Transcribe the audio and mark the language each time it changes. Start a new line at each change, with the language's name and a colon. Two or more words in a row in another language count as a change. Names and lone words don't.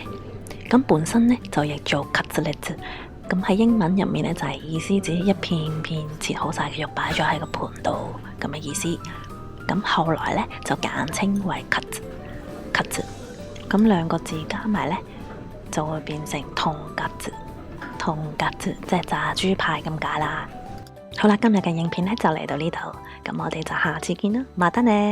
Cantonese: 咁本身呢，就譯做 cutlet。咁喺英文入面呢，就係意思指一片片切好晒嘅肉擺咗喺個盤度咁嘅意思。咁後來呢，就簡稱為かつ。咁兩個字加埋呢，就會變成とんかつ，即係炸豬排咁解啦。好啦，今日嘅影片呢，就嚟到呢度，咁我哋就下次見啦，また